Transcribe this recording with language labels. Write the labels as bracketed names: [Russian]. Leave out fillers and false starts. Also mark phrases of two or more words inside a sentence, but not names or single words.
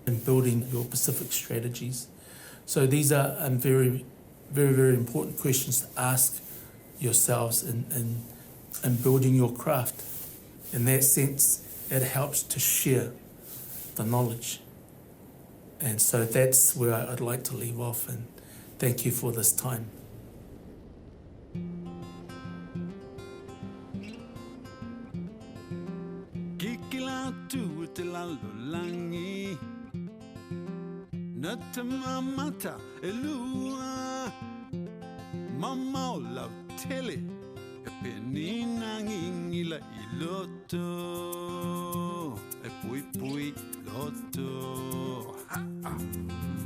[English] in building your Pacific strategies. So these are very, very, very important questions to ask yourselves in building your craft. In that sense, it helps to share the knowledge. And so that's where I'd like to leave off, and thank you for this time. [Tuvalu] Kikila tu te langi Natamamata elua Mama la tele E penina ngingila iloto E pui pui loto ha, ha.